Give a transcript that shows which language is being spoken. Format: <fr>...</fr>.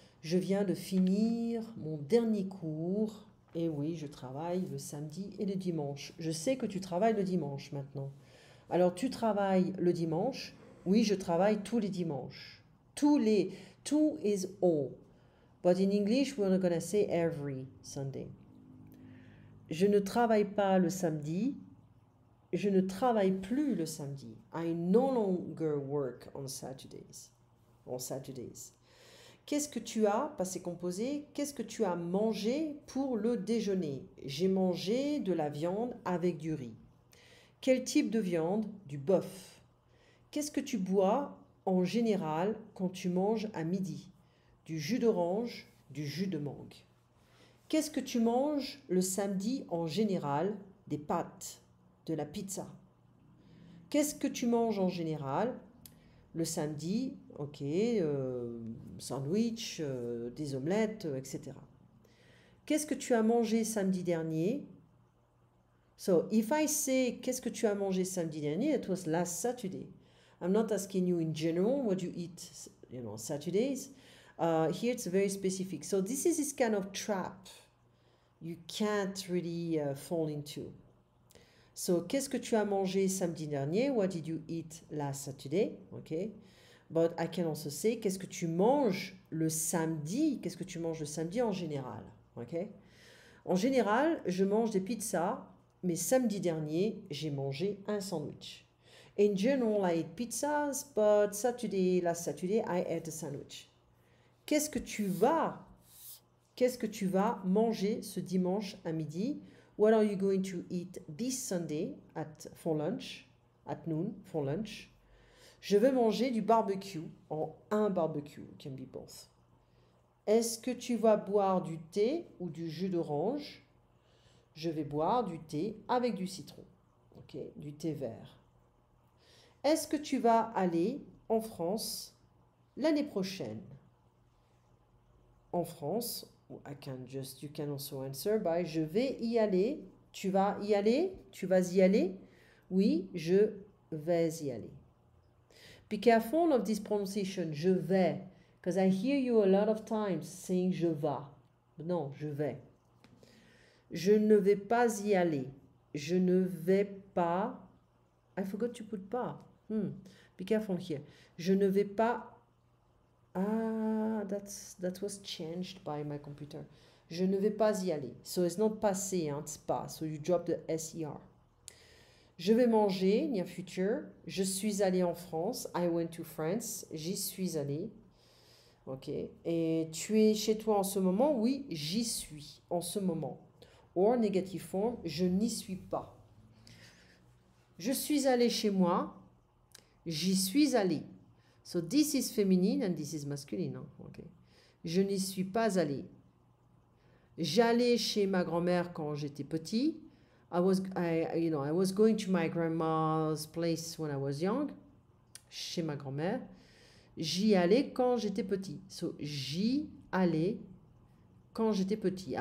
<fr>Je viens de finir mon dernier cours. Et oui, je travaille le samedi et le dimanche. Je sais que tu travailles le dimanche maintenant. Alors tu travailles le dimanche? Oui, je travaille tous les dimanches.</fr> <en>Two is all. But in English, we're gonna say every Sunday.</en> <fr>Je ne travaille pas le samedi. Je ne travaille plus le samedi.</fr> <en>I no longer work on Saturdays. On Saturdays.</en> <fr>Qu'est-ce que tu as, passé composé, qu'est-ce que tu as mangé pour le déjeuner? J'ai mangé de la viande avec du riz. Quel type de viande? Du bœuf. Qu'est-ce que tu bois en général quand tu manges à midi? Du jus d'orange, du jus de mangue. Qu'est-ce que tu manges le samedi en général? Des pâtes, de la pizza. Qu'est-ce que tu manges en général le samedi? Ok, sandwich, des omelettes, etc. Qu'est-ce que tu as mangé samedi dernier?</fr> <en>So, if I say</en> <fr>qu'est-ce que tu as mangé samedi dernier,</fr> <en>it was last Saturday. I'm not asking you in general what you eat, Saturdays. Here it's very specific. So this is this kind of trap you can't really fall into.</en> <fr>So, qu'est-ce que tu as mangé samedi dernier?</fr> <en>What did you eat last Saturday? Okay. But I can also say,</en> <fr>qu'est-ce que tu manges le samedi? Qu'est-ce que tu manges le samedi en général? Okay. En général, je mange des pizzas, mais samedi dernier, j'ai mangé un sandwich.</fr> <en>In general, I eat pizzas, but last Saturday, I ate a sandwich.</en> <fr>Qu'est-ce que tu vas manger ce dimanche à midi?</fr> <en>What are you going to eat this Sunday for lunch, at noon, for lunch?</en> <fr>Je veux manger du barbecue, en un barbecue,</fr> <en>it can be both.</en> <fr>Est-ce que tu vas boire du thé ou du jus d'orange? Je vais boire du thé avec du citron, ok, du thé vert. Est-ce que tu vas aller en France l'année prochaine? En France,</fr> <en>you can also answer by</en> <fr>je vais y aller. Tu vas y aller? Tu vas y aller? Oui, je vais y aller.</fr> <en>Be careful of this pronunciation,</en> <fr>je vais,</fr> <en>because I hear you a lot of times saying</en> <fr>je vas. Non, je vais. Je ne vais pas y aller. Je ne vais pas.</fr> <en>I forgot to put pas. Be careful here.</en> <fr>Je ne vais pas.</fr> <en>That was changed by my computer.</en> <fr>Je ne vais pas y aller.</fr> <en>So it's not passé, hein, it's pas. So you drop the SER.</en> <fr>Je vais manger,</fr> <en>near future.</en> <fr>Je suis allé en France.</fr> <en>I went to France.</en> <fr>J'y suis allé.</fr> <en>Ok.</en> <fr>Et tu es chez toi en ce moment? Oui, j'y suis en ce moment.</fr> <en>Or, negative form,</en> <fr>je n'y suis pas. Je suis allé chez moi. J'y suis allé.</fr> <en>So this is feminine and this is masculine.</en> <fr>Hein? Okay. Je n'y suis pas allé. J'allais chez ma grand-mère quand j'étais petit.</fr> <en>I was going to my grandma's place when I was young.</en> <fr>Chez ma grand-mère. J'y allais quand j'étais petit. So j'y allais quand j'étais petit.</fr>